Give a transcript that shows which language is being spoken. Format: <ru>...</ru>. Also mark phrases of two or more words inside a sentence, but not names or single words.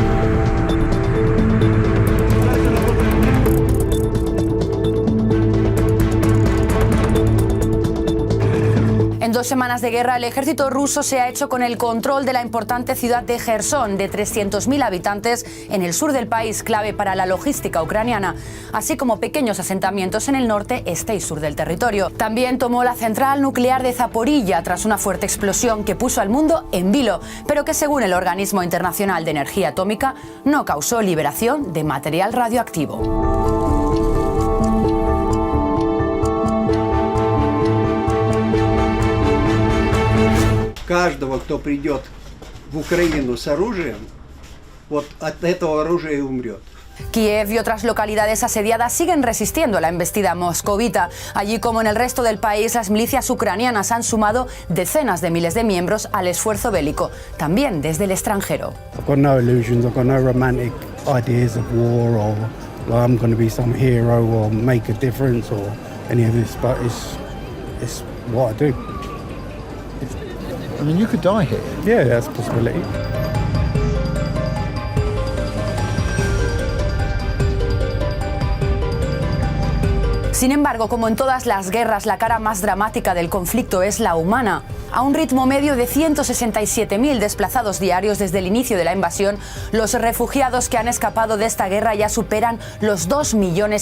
<es>En 2 semanas de guerra, el ejército ruso se ha hecho con el control de la importante ciudad de Jersón, de 300.000 habitantes, en el sur del país, clave para la logística ucraniana, así como pequeños asentamientos en el norte, este y sur del territorio. También tomó la central nuclear de Zaporilla tras una fuerte explosión que puso al mundo en vilo, pero que, según el Organismo Internacional de Energía Atómica, no causó liberación de material radioactivo.</es> <ru>Каждого, кто придет в Украину с оружием, вот от этого оружия и умрет.</ru> <es>Kiev y otras localidades asediadas siguen resistiendo a la embestida moscovita. Allí, como en el resto del país, las milicias ucranianas han sumado decenas de miles de miembros al esfuerzo bélico, también desde el extranjero.</es> <en>I've got no illusions, I've got no romantic ideas of war or like I'm going to be some hero or make a difference or any of this, but it's what I do. I mean, you could die here. Yeah, that's a possibility.</en> <es>Sin embargo, como en todas las guerras, la cara más dramática del conflicto es la humana. A un ritmo medio de 167.000 desplazados diarios desde el inicio de la invasión, los refugiados que han escapado de esta guerra ya superan los 2,5 millones.</es>